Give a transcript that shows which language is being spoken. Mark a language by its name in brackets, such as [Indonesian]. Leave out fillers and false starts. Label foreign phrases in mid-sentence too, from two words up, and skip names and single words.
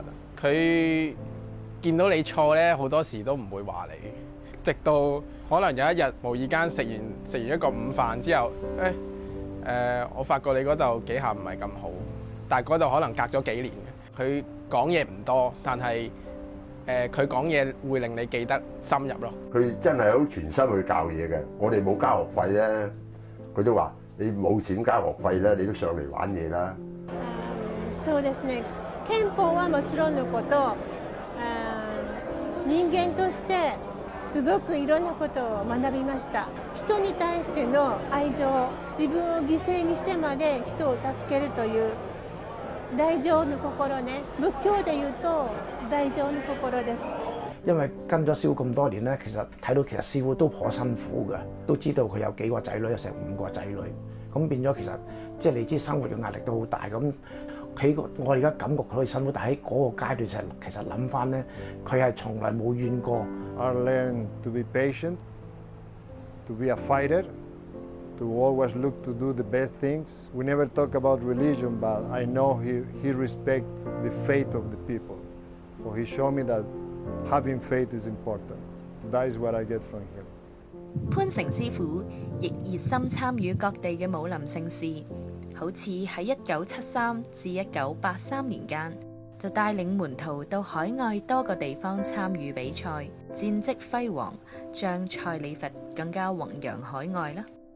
[Cantonese] 佢見到你錯咧，好多時都唔會話你，直到可能有一日無意間食完一個午飯之後，我發覺你嗰度幾下唔係咁好，但係嗰度可能隔咗幾年嘅。佢講嘢唔多，但係佢講嘢會令你記得深入咯。佢真係好全心去教嘢嘅。我哋冇交學費咧，佢都話你冇錢交學費咧，你都上嚟玩嘢啦。 [Japanese] そうですね。憲法はもちろんのこと、人間としてすごくいろんなことを学びました。人に対しての愛情、自分を犠牲にしてまで人を助けるという大乗の心ね。仏教で言うと大乗の心です。 [Cantonese] 因為跟咗師傅咁多年咧，其實睇到其實師傅都頗辛苦嘅，都知道佢有幾個仔女，有成5個仔女，咁變咗其實即係你知生活嘅壓力都好大咁。我而家感覺佢好辛苦，但喺嗰個階段其實諗翻咧，佢係從來冇怨過。 [English] I learned to be patient, to be a fighter, to always look to do the best things. We never talk about religion, but I know he respects the faith of the people. So he showed me that having faith is important. That is what I get from him. [Cantonese] 潘成師傅亦熱心參與各地嘅武林盛事，好似喺1973至1983年間，就帶領門徒到海外多個地方參與比賽，戰績輝煌，將蔡李佛更加弘揚海外啦。